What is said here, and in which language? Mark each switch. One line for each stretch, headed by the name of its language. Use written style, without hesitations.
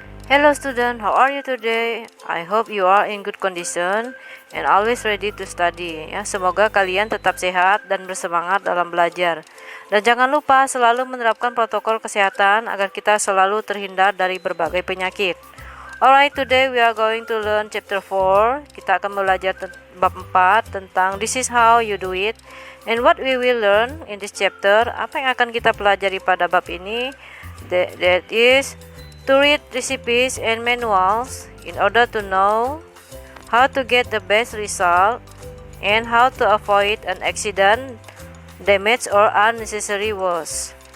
English: Hello student, how are you today? I hope you are in good condition and always ready to study.
Indonesian: Ya, semoga kalian tetap sehat dan bersemangat dalam belajar. Dan jangan lupa selalu menerapkan protokol kesehatan agar kita selalu terhindar dari berbagai penyakit.
English: Alright, today we are going to learn chapter 4.
Indonesian: Kita akan belajar bab 4 tentang
English: this is how you do it. And what we will learn in this chapter,
Indonesian: apa yang akan kita pelajari pada bab ini?
English: That is to read recipes and manuals in order to know how to get the best result and how to avoid an accident, damage or unnecessary loss.